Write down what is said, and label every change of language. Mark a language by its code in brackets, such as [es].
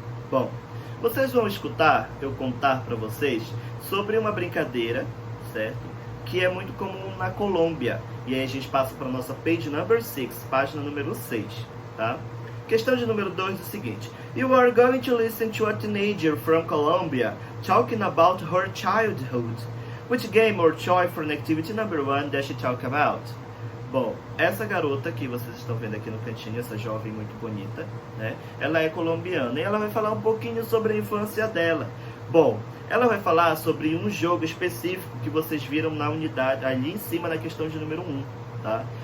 [pt] Bom, Vocês vão escutar eu contar para vocês sobre uma brincadeira, certo? Que é muito comum na Colômbia. E aí a gente passa para a nossa page number 6, página número 6, tá? Questão de número 2 é o seguinte. [en] You are going to listen to a teenager from Colombia talking about her childhood. Which game or toy for activity number 1 does she talk about? [pt] Bom, essa garota que vocês estão vendo aqui no cantinho, essa jovem muito bonita, né? Ela é colombiana e ela vai falar um pouquinho sobre a infância dela. Bom, ela vai falar sobre um jogo específico que vocês viram na unidade, ali em cima na questão de número 1, tá?